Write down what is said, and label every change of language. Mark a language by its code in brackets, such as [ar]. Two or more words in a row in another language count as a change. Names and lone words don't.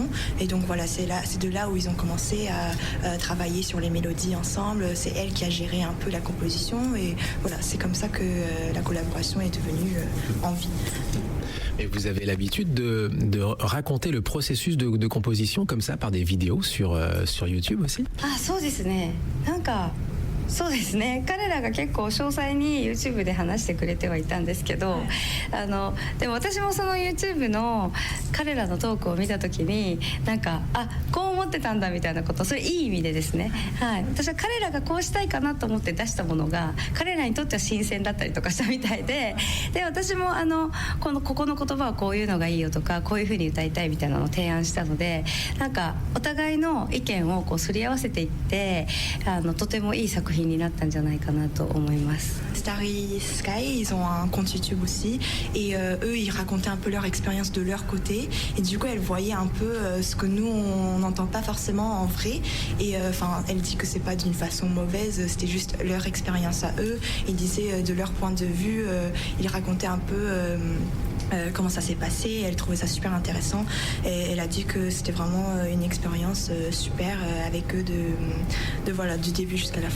[fr] Et donc voilà, c'est de là où ils ont commencé à travailler sur les mélodies ensemble. C'est elle qui a géré un peu la composition. Et voilà, c'est comme ça que la collaboration est devenue en vie. Et vous avez l'habitude de raconter le processus de composition comme ça par des vidéos sur YouTube aussi? [ja] そうですね。そうですね、彼らが結構詳細に YouTube で話してくれてはいたんですけど、でも私もその YouTube の彼らのトークを見た時にこう思ってたんだみたいなことそれいい意味でですね、私は彼らがこうしたいかなと思って出したものが彼らにとっては新鮮だったりとかしたみたいで私もここの言葉はこういうのがいいよとかこういうふうに歌いたいみたいなのを提案したのでお互いの意見をこうすり合わせていってとてもいい作品になったんじゃないかなと思います。 [fr] Starry Sky, ils ont un compte YouTube aussi et eux ils racontaient un peu leur expérience de leur côté et du coup elle voyait un peu ce que nous on n'entend pas forcément en vrai et elle dit que c'est pas d'une façon mauvaise, c'était juste leur expérience à eux. Ils disaient de leur point de vue, ils racontaient un peu comment ça s'est passé, elle trouvait ça super intéressant et elle a dit que c'était vraiment une expérience super avec eux voilà, du début jusqu'à la fin.